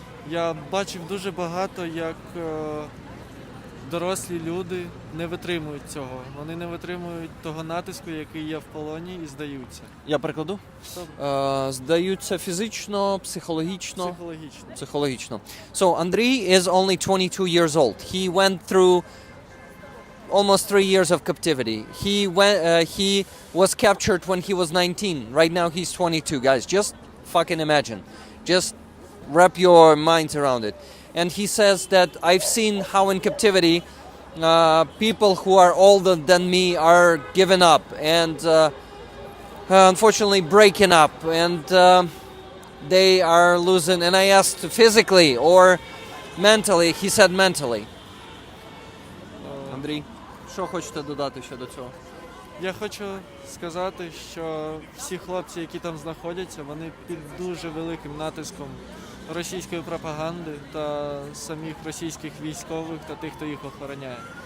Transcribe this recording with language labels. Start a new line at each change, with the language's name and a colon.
Ukrainian: Я бачив дуже багато, як дорослі люди не витримують цього. Вони не витримують того натиску, який є в полоні, і здаються. Я перекладу. Здаються фізично, психологічно. Психологічно.
English: So Andriy is only 22 years old. He went through almost 3 years of captivity. He was captured when he was 19. Right now he's 22, guys. Just fucking imagine. Just wrap your minds around it. And he says that I've seen how in captivity people who are older than me are giving up and unfortunately breaking up, and they are losing. And I asked physically or mentally. He said mentally.
Ukrainian: Андрій, що хочете додати ще до цього? Я хочу сказати, що всі хлопці, які там знаходяться, вони під дуже великим натиском російської пропаганди та самих російських військових та тих, хто їх охороняє.